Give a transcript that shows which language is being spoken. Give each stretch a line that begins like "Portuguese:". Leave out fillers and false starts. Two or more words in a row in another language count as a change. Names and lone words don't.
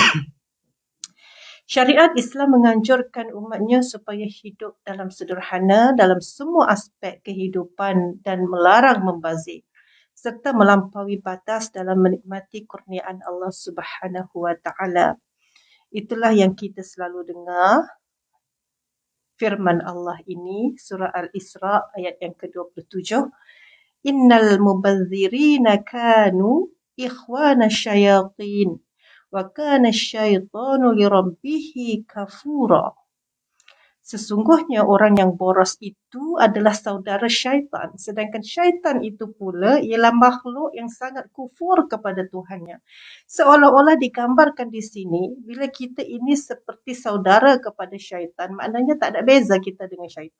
Malay: Syariat Islam menganjurkan umatnya supaya hidup dalam sederhana dalam semua aspek kehidupan dan melarang membazir. serta melampaui batas dalam menikmati kurniaan Allah
Arabic: سبحانه وتعالى.
Malay: Itulah yang kita selalu dengar firman Allah ini, surah Al-Isra ayat yang ke-27.
Arabic: إن المبذرين كانوا إخوان الشياطين وكان الشيطان لربه كفورا.
Malay: Sesungguhnya orang yang boros itu adalah saudara syaitan. Sedangkan syaitan itu pula ialah makhluk yang sangat kufur kepada Tuhannya. Seolah-olah digambarkan di sini, bila kita ini seperti saudara kepada syaitan, maknanya tak ada beza kita dengan syaitan.